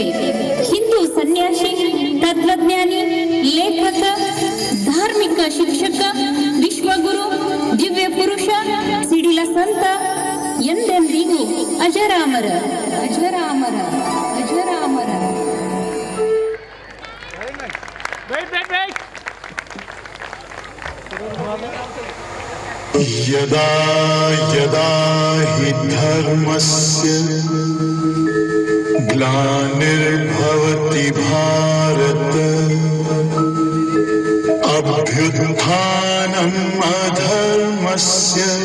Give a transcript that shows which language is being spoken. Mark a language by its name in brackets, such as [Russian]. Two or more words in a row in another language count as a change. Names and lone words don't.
[Kannada] ಹಿಂದೂ ಸನ್ಯಾಸಿ, ತತ್ವಜ್ಞಾನಿ, ಲೇಖಕ, ಧಾರ್ಮಿಕ ಶಿಕ್ಷಕ, ವಿಶ್ವಗುರು, ದಿವ್ಯ ಪುರುಷ, ಸಿಡಿಲ ಸಂತ, ಎಂದೆಂದಿಗೂ ಅಜರಾಮರ, ಅಜರಾಮರ, ಅಜರಾಮರ. [Sanskrit] यदा यदा हि धर्मस्य ग्लानिर्भवति भारत अभ्युत्थानम् अधर्मस्य